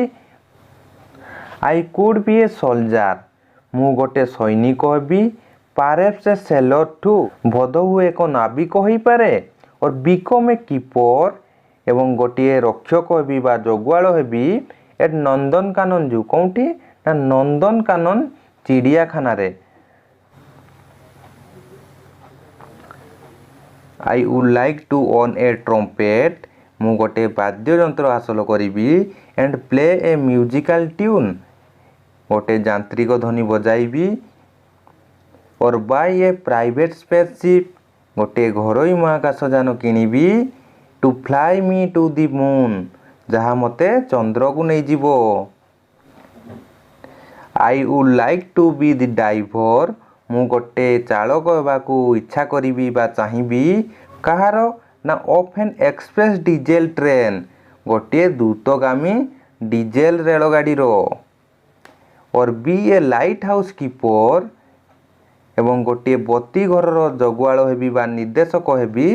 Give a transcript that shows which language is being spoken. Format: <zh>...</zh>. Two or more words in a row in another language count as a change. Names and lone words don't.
<en>I could be a soldier</en> <or>ମୁଁ ଗୋଟେ ସୈନିକ ହେବି।</or> <en>perhaps a sailor too</en> <or>ବୋଧହୁଏ ଏକ ନାବିକ ହୋଇପାରେ।</or> <en>or become a keeper</en> <or>ଏବଂ ଗୋଟିଏ ରକ୍ଷକ ହେବି ବା ଜଗୁଆଳ ହେବି।</or> <en>at Nandankanan zoo</en> <or>କେଉଁଠି ନା ନନ୍ଦନକାନନ ଚିଡ଼ିଆଖାନାରେ।</or> <en>I would like to own a trumpet</en> <or>ମୁଁ ଗୋଟେ ବାଦ୍ୟଯନ୍ତ୍ର ହାସଲ କରିବି।</or> <en>and play a musical tune</en> <or>ଗୋଟେ ଯାନ୍ତ୍ରିକ ଧ୍ୱନି ବଜାଇବି।</or> <en>or buy a private spaceship</en> <or>ଗୋଟେ ଘରୋଇ ମହାକାଶ ଯାନ କିଣିବି।</or> <en>to fly me to the moon</en> <or>ଯାହା ମୋତେ ଚନ୍ଦ୍ରକୁ ନେଇଯିବ।</or> <en>I would like to be the driver</en> <or>ମୁଁ ଗୋଟେ ଚାଳକ ହେବାକୁ ଇଚ୍ଛା କରିବି ବା ଚାହିଁବି। କାହାର ନା</or> <en>of an express diesel train</en> <or>ଗୋଟିଏ ଦ୍ରୁତଗାମୀ ଡିଜେଲ ରେଳଗାଡ଼ିର।</or> <en>or be a light house keeper</en> <or>ଏବଂ ଗୋଟିଏ ବତୀ ଘରର ଜଗୁଆଳ ହେବି ବା ନିର୍ଦ୍ଦେଶକ ହେବି।</or>